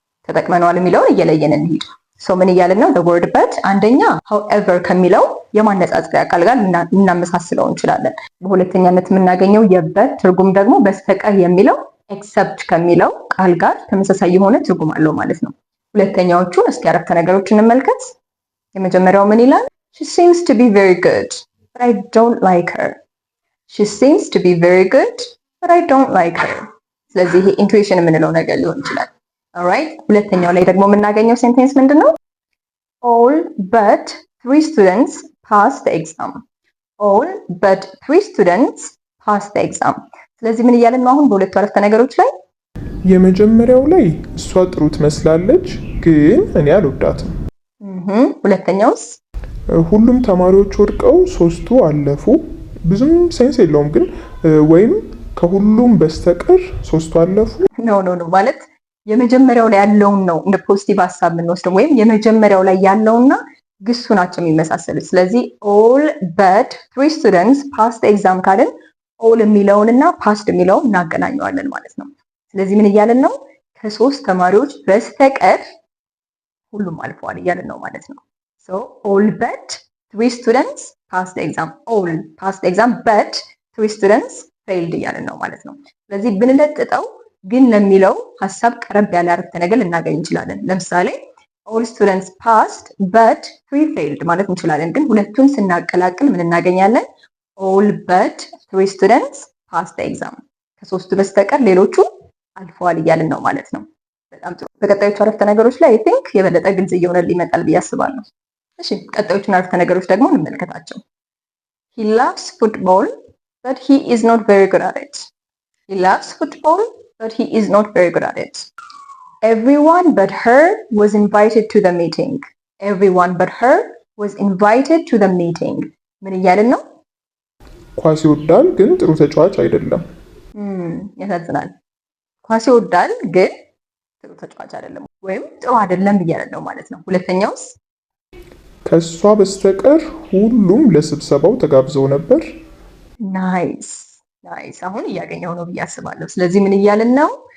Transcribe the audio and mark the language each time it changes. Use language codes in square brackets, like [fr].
[am] ተጠቅመነዋል የሚለውን እየለየን እንሂድ። ምን እያልን ነው? [en] the word but [am] አንደኛ however ከሚለው የማነጻጸሪያ ቃል ጋር ልናመሳስለው እንችላለን። በሁለተኛነት የምናገኘው የበት ትርጉም ደግሞ በስተቀር የሚለው except ከሚለው ቃል ጋር ተመሳሳይ የሆነ ትርጉም አለው ማለት ነው። ሁለተኛዎቹን እስኪ አረፍተ ነገሮች እንመልከት። የመጀመሪያው ምን ይላል? [en] she seems to be very good but I don't like her. she seems to be very good but I don't like her. [am] ስለዚህ ይሄ ኢንቱዊሽን የምንለው ነገር ሊሆን ይችላል። alright ሁለተኛው ላይ ደግሞ የምናገኘው ሴንቴንስ ምንድነው? [en] all but 3 students passed the exam. all but 3 students passed the exam. [am] ስለዚህ ምን እያለን ነው አሁን በሁለቱ አረፍተ ነገሮች ላይ? የመጀመሪያው ላይ እሷ ጥሩ ትመስላለች ግን እኔ አልወዳትም። ሁለተኛውስ? ሁሉም ተማሪዎች ወድቀው ሶስቱ አለፉ። ብዙም ሴንስ የለውም ግን ወይም ከሁሉም በስተቀር ሶስቱ አለፉ። ኖ ማለት የመጀመሪያው ላይ ያለውን ነው እንደ ፖዚቲቭ ሀሳብ የምንወስደው ወይም የመጀመሪያው ላይ ያለውና ግሱ ናቸው የሚመሳሰሉት። ስለዚህ [en] all but 3 students passed the exam [am] ካልን all የሚለውንና passed የሚለውን እናገናኘዋለን ማለት ነው። ስለዚህ ምን እያልን ነው? ከሶስት ተማሪዎች በስተቀር ሁሉም አልፈዋል እያልን ነው ማለት ነው። [en] so all but 3 students passed the exam. all passed the exam but 3 students failed [am] እያልን ነው ማለት ነው። ስለዚህ ብንለጥጠው ግን ለሚለው ሐሳብ ቀረብ ያለ አረፍተ ነገር ልናገኝ እንችላለን። ለምሳሌ [en] all students passed but 3 failed [am] ማለት እንችላለን። ግን ሁለቱን ስናቀላቅል ምን እናገኛለን? [en] all but 3 students passed the exam. [am] ከሶስቱ በስተቀር ሌሎቹ አልፈዋል እያልን ነው ማለት ነው። በጣም ጥሩ። በቀጣዮቹ አረፍተ ነገሮች ላይ [en] I think [am] የበለጠ ግልጽ እየሆነልን ይመጣል ብዬ አስባለሁ። እሺ ቀጣዮቹን አረፍተ ነገሮች ደግሞ እንመልከታቸው። [en] he loves football but he is not very good at it. he loves football but he is not very good at it. everyone but her was invited to the meeting. everyone but her was invited to the meeting. [am] ምን እያልን ነው? ኳስ ይወዳል ግን ጥሩ ተጫዋች አይደለም። ያሳዝናል። ኳስ ይወዳል ግን ጥሩ ተጫዋች አይደለም ወይም ጥሩ አይደለም እያልን ነው ማለት ነው። ሁለተኛውስ? ከእሷ በስተቀር ሁሉም ለስብሰባው ተጋብዘው ነበር። [en] ናይስ ናይስ። [am] አሁን እያገኘው ነው ብዬ አስባለሁ። ስለዚህ ምን እያልን ነው?